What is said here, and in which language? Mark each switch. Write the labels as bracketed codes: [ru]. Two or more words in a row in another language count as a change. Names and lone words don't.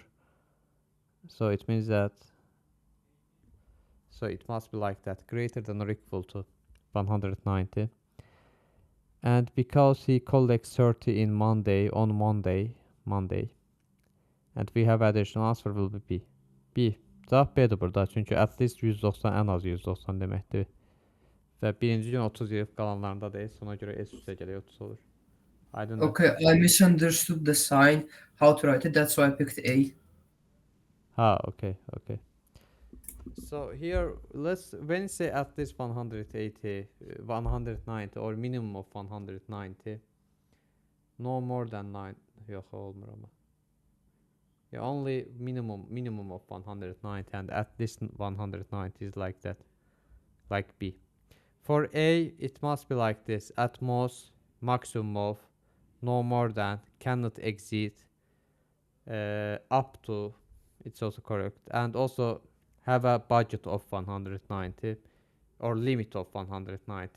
[en] So it means that it must be like that, greater than or equal to 190. And because he collects 30 in Monday, and we have additional answer will be B. [az] B. [tr] Cevap B'dir burada. [az] Çünki [en] at least 190 [az] en az 190 deməkdir. Və birinci gün 30 yığıb qalanlarında deyil. Ona görə S üstə gələk 30 olur. Aydındır. [en] Okay, I misunderstood the sign, how to write it. That's why I picked A. Okay. So here, when you say at least 180, 190 or minimum of 190, no more than 9, [az] yox olmur ama. [en] Yeah, only minimum of 190 and at least 190 is like that, like B. For A, it must be like this: at most, maximum of, no more than, cannot exceed, up to, it's also correct, and also have a budget of 190 or limit of 190.